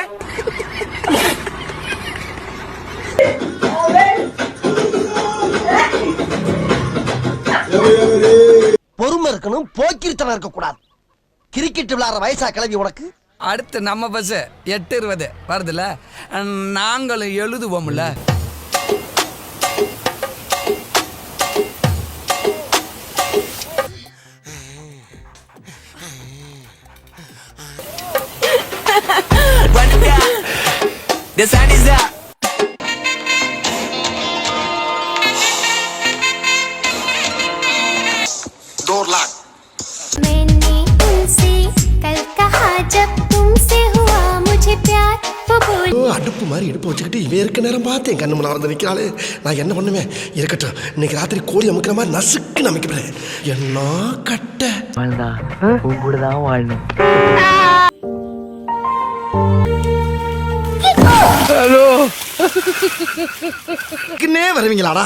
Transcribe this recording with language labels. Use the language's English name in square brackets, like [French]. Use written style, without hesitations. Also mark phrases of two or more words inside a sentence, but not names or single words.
[Tamil] பொறுமை இருக்கணும், போக்கிரித்தனம் இருக்க கூடாது. கிரிக்கெட் விளையாடுற வயசா கிளம்பி உனக்கு? அடுத்து நம்ம பஸ் 8:20 வருதுல, நாங்களும் எழுதுவோம்ல. [English] The sun is up. Door lock. [Hindi] मैंने तुमसे कल कहा जब तुमसे हुआ मुझे प्यार वो बोल. [Tamil] அடுப்பு மாதிரி இடுப்பு வச்சுக்கிட்டு இவன் இருக்க நேரம் பார்த்தேன் கண்ணு முன்னால வந்து நிக்கிறாளே. நான் என்ன பண்ணுவேன்? இருக்கட்டும், இன்னைக்கு ராத்திரி கோழி அமுக்கிற மாதிரி நசுக்கு அமைக்கிறேன். என்ன கட்ட வாழ்ந்தா உன் கூட தான் வாழணும். வருவீங்களாடா?